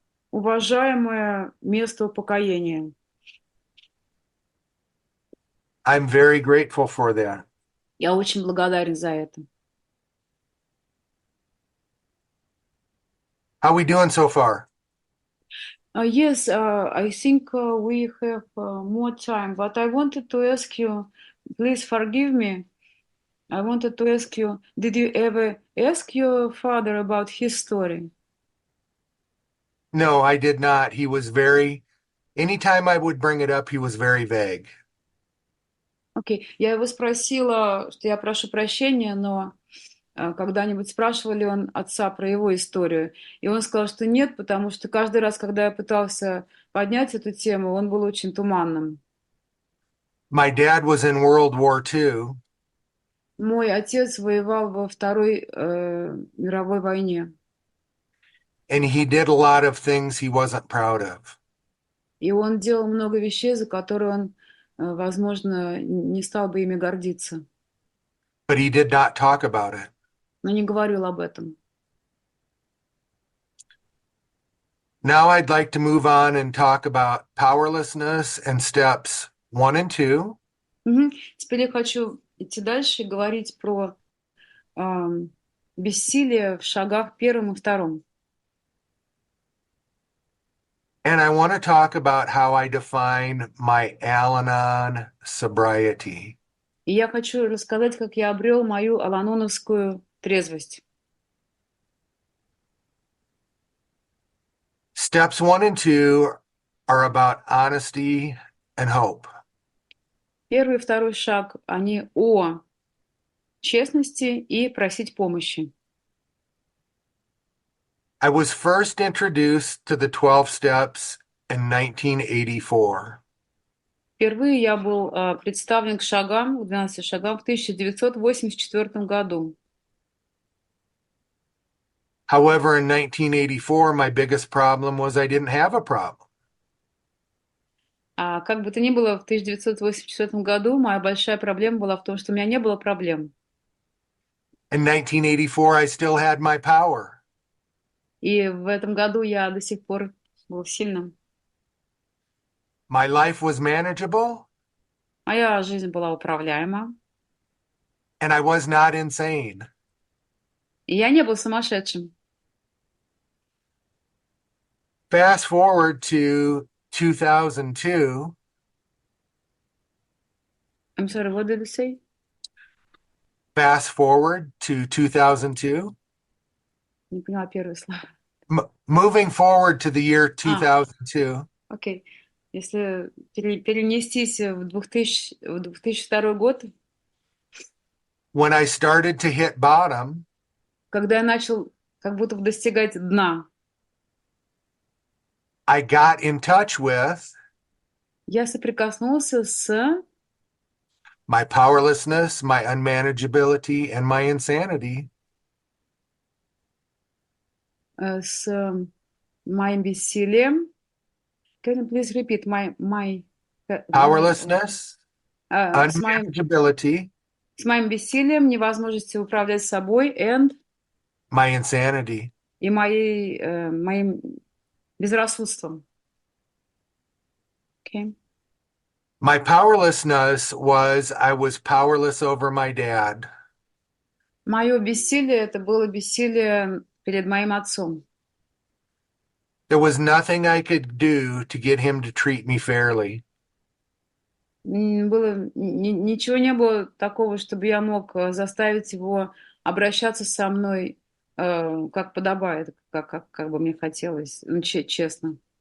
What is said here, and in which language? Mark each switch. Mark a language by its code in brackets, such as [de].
[ru] Уважаемое место упокоения. [en] I'm very grateful for that. [ru] Я очень благодарен за это. [en] How we doing so far? Yes, I think we have more time, but I wanted to ask you, please forgive me. I wanted to ask you, did you ever ask your father about his story? No, I did not. He was anytime I would bring it up, he was very vague. [ru] Окей, я его спросила, что я прошу прощения, но когда-нибудь спрашивал ли он отца про его историю. И он сказал, что нет, потому что каждый раз, когда я пытался поднять эту тему, он был очень туманным. [en] My dad was in World War II, [ru] Мой отец воевал во Второй мировой войне. [en] and he did a lot of things he wasn't proud of. [ru] И он делал много вещей, за которые он, возможно, не стал бы ими гордиться. [en] But he did not talk about it. [ru] Но не говорил об этом. [en] Now I'd like to move on and talk about powerlessness and steps 1 and 2. [ru] Теперь я хочу идти дальше и говорить про бессилие в шагах 1 и 2. [en] And I want to talk about how I define my Al Anon sobriety. [ru] И я хочу рассказать, как я обрел мою аланоновскую трезвость. [en] Steps 1 and 2 are about honesty and hope. [ru] 1 и 2 шаг, они о честности и просить помощи. [en] I was first introduced to the 12 steps in 1984. [ru] Впервые я был представлен к шагам, 12 шагам, в 1984 году. [en] However, in 1984, my biggest problem was I didn't have a problem. [ru] Как бы то ни было, в 1984 году моя большая проблема была в том, что у меня не было проблем. [en] In 1984, I still had my power. [ru] И в этом году я до сих пор был сильным. [en] My life was manageable, [ru] Моя жизнь была управляема. [en] and I was not insane. [ru] И я не был сумасшедшим. [en] Fast forward to 2002. I'm sorry, what did you say? Fast forward to 2002. [ru] Не поняла первое слово. [en] Moving forward to the year 2002. [ru] Окей. Если перенестись в 2002 год, [en] When I started to hit bottom, [ru] когда я начал как будто бы достигать дна, [en] I got in touch with [ru] я соприкоснулся с [en] my powerlessness, my unmanageability, and my insanity. [ru] С моим бессилием. [en] Can you please repeat Powerlessness, [ru] с [en] unmanageability, [ru] моим бессилием, невозможностью управлять собой [en] and my insanity. [ru] и моим безрассудством. [en] Okay. My powerlessness was I was powerless over my dad. [ru] Мое бессилие — это было бессилие перед моим отцом. [en] There was nothing I could do to get him to treat me fairly. [ru] Ничего не было такого, чтобы я мог заставить его обращаться со мной как подобает, как бы мне хотелось, честно.